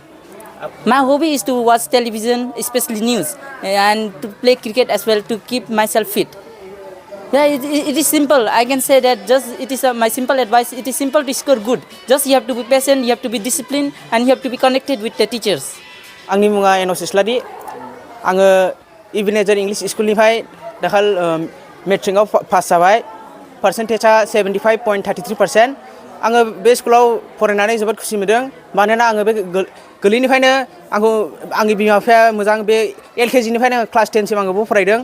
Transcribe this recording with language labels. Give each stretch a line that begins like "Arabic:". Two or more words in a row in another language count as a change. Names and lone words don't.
English: My hobby is to watch television, especially news, and to play cricket as well to keep myself fit. Yeah, it is simple. I can say that it is my simple advice. It is simple to score good. Just you have to be patient, you have to be disciplined, and you have to be connected with the teachers.
Bodo: आंनि मुङा एन'स इस्लारि आङो इबेनेजार इंलिश स्कुलनिफ्राय दाखाल मेट्रिकआव पास जाबाय पार्सेन्टेजआ 75.33%। आङो बे स्कुलाव फरायनानै जोबोद खुसि मोनदों मानोना आङो बे गोरलैनिफ्रायनो आंखौ आंनि बिमा बिफाया मोजां बे एलकेजिनिफ्रायनो क्लास 10 सिम आङो फरायदों।